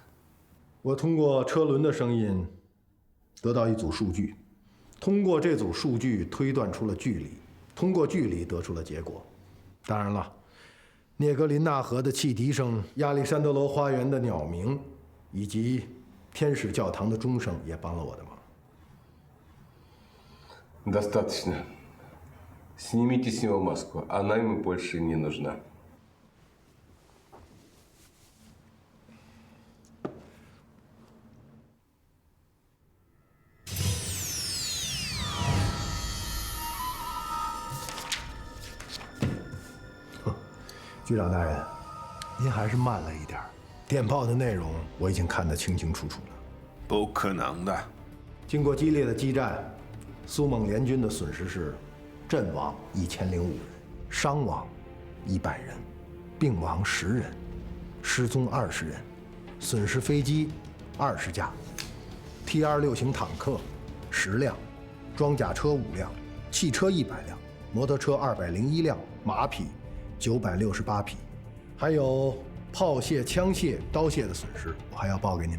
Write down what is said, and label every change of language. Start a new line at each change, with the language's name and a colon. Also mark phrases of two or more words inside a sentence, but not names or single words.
Chinese: 我通过车轮的声音得到一组数据，通过这组数据推断出了距离， 通过距离得出了结果。当然了，涅格林纳河的汽笛声、亚历山德罗花园的鸟鸣，以及天使教堂的钟声也帮了我的忙。
Russian: Достаточно. Снимите с него маску. Она ему больше не нужна. Хм.
Chinese: 局长大人，您还是慢了一点。电报的内容我已经看得清清楚楚了。不可能的。经过激烈的激战，苏蒙联军的损失是阵亡1005人，伤亡100人，病亡10人，失踪20人，损失飞机20架，T-26型坦克10辆，装甲车5辆，汽车100辆，摩托车201辆，马匹968匹，还有炮械、枪械、刀械的损失，我还要报给您吗？